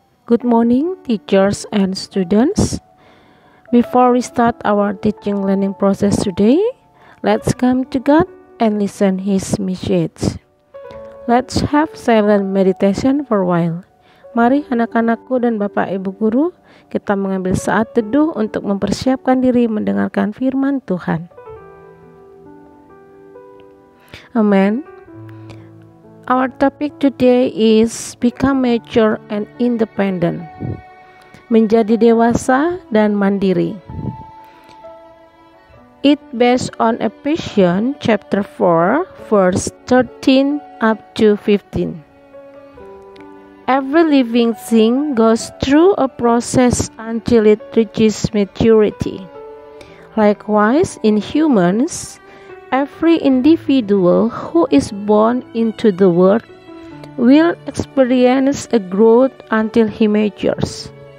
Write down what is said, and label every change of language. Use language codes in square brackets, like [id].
[en] Good morning, teachers and students. Before we start our teaching learning process today, let's come to God and listen His message. Let's have silent meditation for a while. [id] Mari anak-anakku dan Bapak Ibu Guru, kita mengambil saat teduh untuk mempersiapkan diri mendengarkan firman Tuhan. [en] Amen. Our topic today is become mature and independent. [id] Menjadi dewasa dan mandiri. [en] It based on Ephesians chapter 4 verse 13 up to 15. Every living thing goes through a process until it reaches maturity. Likewise, in humans, every individual who is born into the world will experience a growth until he matures.